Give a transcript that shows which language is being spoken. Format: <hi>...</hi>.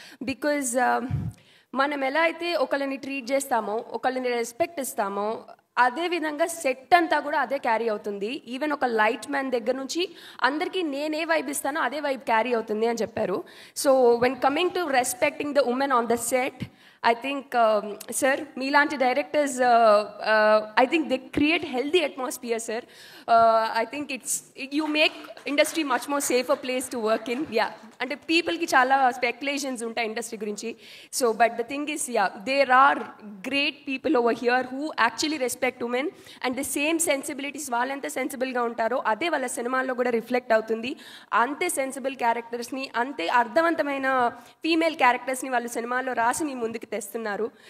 <te>Because మనం ఎలా అయితే ఒకళ్ళని ట్రీట్ చేస్తామో, ఒకళ్ళని రెస్పెక్ట్ ఇస్తామో, అదేవిధంగా సెట్ అంతా కూడా అదే క్యారీ అవుతుంది. ఈవెన్ ఒక లైట్ మ్యాన్ దగ్గర నుంచి అందరికీ నేనే వైబ్ ఇస్తానో అదే వైబ్ క్యారీ అవుతుంది అని చెప్పారు.</te> <en>so when coming to respecting the women on the set, I think, sir,</en> <te>మీలాంటి directors</te> <en>I think they create healthy atmosphere, sir. I think you make industry much more safer place to work in.</en> <te>Yeah, అంటే పీపుల్కి చాలా speculations ఉంటాయి industry గురించి.</te> <en>So but the thing is, there are great people over here who actually respect women and the same sensibilities.</en> <te>వాళ్ళెంత సెన్సిబుల్గా ఉంటారో అదే వాళ్ళ సినిమాల్లో కూడా రిఫ్లెక్ట్ అవుతుంది. అంతే సెన్సిబుల్ క్యారెక్టర్స్ని, అంతే అర్థవంతమైన ఫీమేల్ క్యారెక్టర్స్ని వాళ్ళు సినిమాల్లో రాసి మీ ముందుకు తెస్తున్నారు.</te>